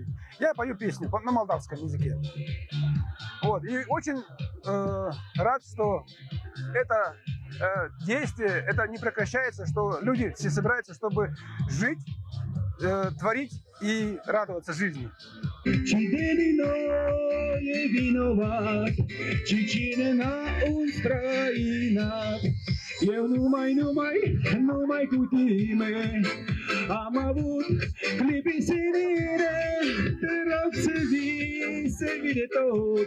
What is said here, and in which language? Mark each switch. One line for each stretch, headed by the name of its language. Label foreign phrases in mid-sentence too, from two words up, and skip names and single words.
Russian: Я пою песню на молдавском языке. Вот. И очень рад, что это действие, это не прекращается, что люди все собираются, чтобы жить, творить и радоваться жизни. Čidelinoje vinovat, Čečina Ukrajina.
Romanian: Eu numai cu tine am avut clipi senire, te rog să vii de tot.